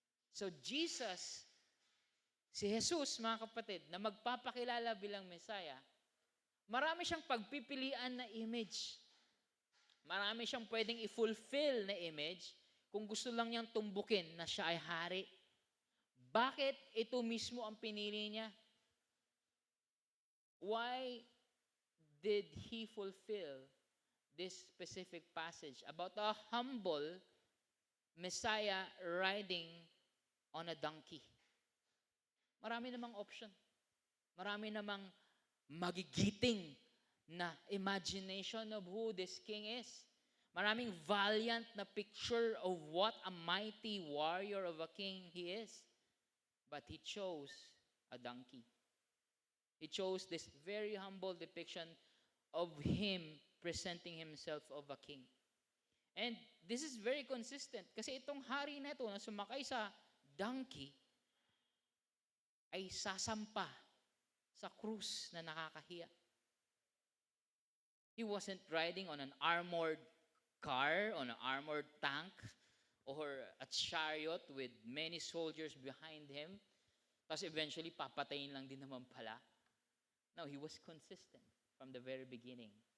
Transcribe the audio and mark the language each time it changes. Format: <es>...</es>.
<tl>So Jesus, si Jesus, mga kapatid, na magpapakilala bilang Messiah, marami siyang pagpipilian na image. Marami siyang pwedeng i-fulfill na image kung gusto lang niyang tumbukin na siya ay hari. Bakit ito mismo ang pinili niya?</tl> <en>Why did he fulfill this specific passage about a humble Messiah riding on a donkey?</en> <tl>Marami namang</tl> <en>option.</en> <tl>Marami namang magigiting na</tl> <en>imagination of who this king is.</en> <tl>Maraming</tl> <en>valiant na picture of what a mighty warrior of a king he is. But he chose a donkey. He chose this very humble depiction of him presenting himself of a king. And this is very consistent</en> <tl>kasi itong hari na ito na sumakay sa donkey ay sasampa sa krus na nakakahiya.</tl> <en>He wasn't riding on an armored car, on an armored tank, or a chariot with many soldiers behind him.</en> <tl>Tapos eventually, papatayin lang din naman pala.</tl> <en>No, he was consistent from the very beginning.</en>